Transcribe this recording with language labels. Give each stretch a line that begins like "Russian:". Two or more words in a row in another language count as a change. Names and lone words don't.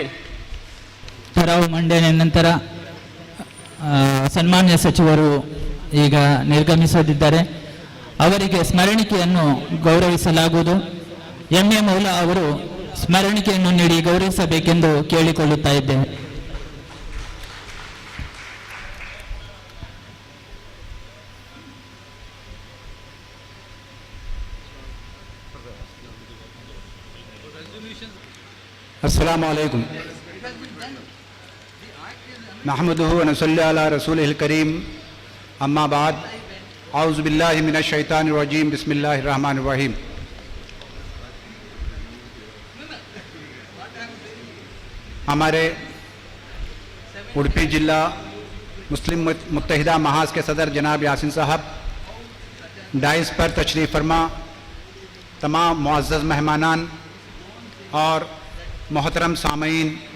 Kannada: ಠರಾವು ಮಂಡನೆ ನಂತರ ಸನ್ಮಾನ್ಯ ಸಚಿವರು ಈಗ ನಿರ್ಗಮಿಸಲಿದ್ದಾರೆ. ಅವರಿಗೆ ಸ್ಮರಣಿಕೆಯನ್ನು ಗೌರವಿಸಲಾಗುವುದು. ಎಂ.ಎ. ಮೌಲಾ ಅವರು ಸ್ಮರಣಿಕೆಯನ್ನು ನೀಡಿ ಗೌರವಿಸಬೇಕೆಂದು ಕೇಳಿಕೊಳ್ಳುತ್ತಾ ಇದ್ದೇನೆ.
Arabic: السلام عليكم نحمده ونصلي على رسوله الكريم أما بعد أعوذ بالله من الشيطان الرجيم بسم الله الرحمن الرحيم.
Urdu: ہمارے اڈوپی ضلع مسلم متحدہ محاذ کے صدر جناب یاسین صاحب، ڈائس پر تشریف فرما تمام معزز مہمانان اور محترم سامعین,